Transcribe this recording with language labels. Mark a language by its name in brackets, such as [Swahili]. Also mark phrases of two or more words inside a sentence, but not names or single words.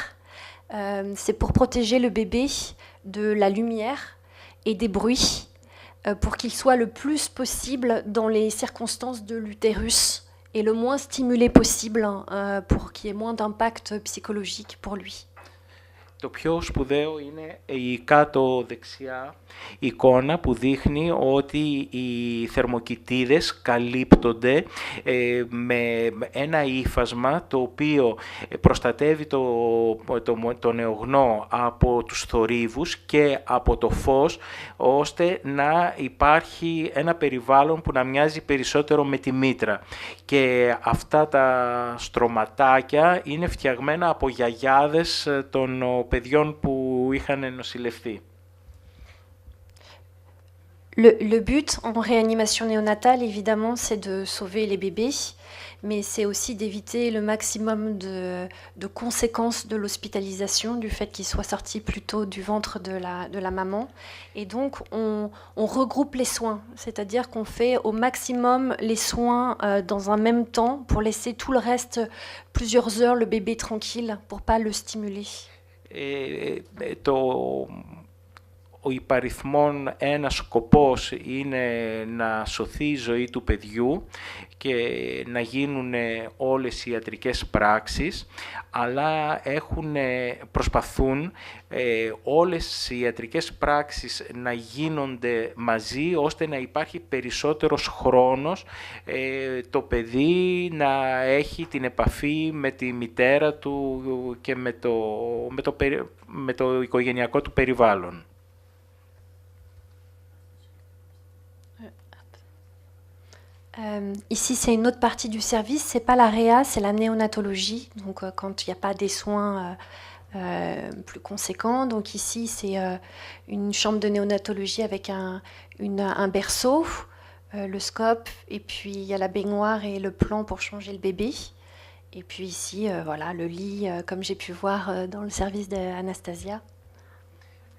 [French] C'est pour protéger le bébé de la lumière et des bruits pour qu'il soit le plus possible dans les circonstances de l'utérus et le moins stimulé possible pour qu'il y ait moins d'impact psychologique pour lui. [Greek] Το πιο σπουδαίο είναι η κάτω δεξιά εικόνα που δείχνει ότι οι θερμοκοιτίδες καλύπτονται με ένα ύφασμα το οποίο προστατεύει το νεογνώ από τους θορύβους και από το φως, ώστε να υπάρχει ένα περιβάλλον που να μοιάζει περισσότερο με τη μήτρα. Και αυτά τα στρωματάκια είναι φτιαγμένα από γιαγιάδες των παιδιών που είχαν νοσηλευθεί. [French] Le but en réanimation néonatale, évidemment, c'est de sauver les bébés, mais c'est aussi d'éviter le maximum de conséquences de l'hospitalisation, du fait qu'ils soient sortis plus tôt du ventre de la maman. Et donc, on regroupe les soins, c'est-à-dire qu'on fait au maximum les soins dans un même temps pour laisser tout le reste, plusieurs heures, le bébé tranquille, pour pas le stimuler. [Greek] Ο υπαριθμόν ένας σκοπός είναι να σωθεί η ζωή του παιδιού και να γίνουν όλες οι ιατρικές πράξεις, αλλά προσπαθούν όλες οι ιατρικές πράξεις να γίνονται μαζί, ώστε να υπάρχει περισσότερος χρόνος το παιδί να έχει την επαφή με τη μητέρα του και με το οικογενειακό του περιβάλλον. [French] Ici, c'est une autre partie du service, c'est pas la réa, c'est la néonatologie. Donc, quand il n'y a pas des soins plus conséquents. Donc ici, c'est une chambre de néonatologie avec un berceau, le scope, et puis il y a la baignoire et le plan pour changer le bébé. Et puis ici, voilà, le lit, comme j'ai pu voir dans le service d'Anastasia.